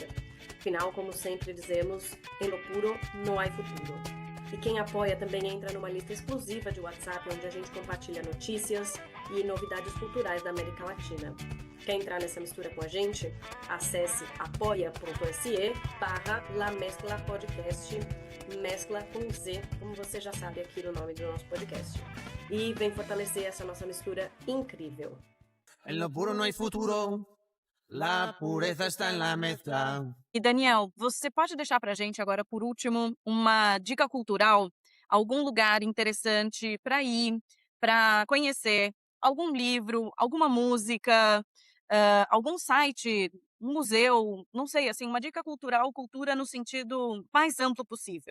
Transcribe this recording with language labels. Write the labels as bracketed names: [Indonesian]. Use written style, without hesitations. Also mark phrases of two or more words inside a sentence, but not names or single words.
[Portuguese] Afinal, como sempre dizemos, em [Spanish] lo puro [Portuguese] não há futuro. E quem apoia também entra numa lista exclusiva de WhatsApp, onde a gente compartilha notícias e novidades culturais da América Latina. Quer entrar nessa mistura com a gente? Acesse apoia.se/La Mezcla Podcast, mescla com Z, como você já sabe aqui no nome do nosso podcast. E vem fortalecer essa nossa mistura incrível. [Spanish] En lo puro no hay futuro, la pureza está en la mezcla. [Portuguese] E Daniel, você pode deixar pra gente agora, por último, uma dica cultural? Algum lugar interessante para ir, para conhecer? Algum livro, alguma música, algum site, um museu? Não sei, assim, uma dica cultural, cultura no sentido mais amplo possível.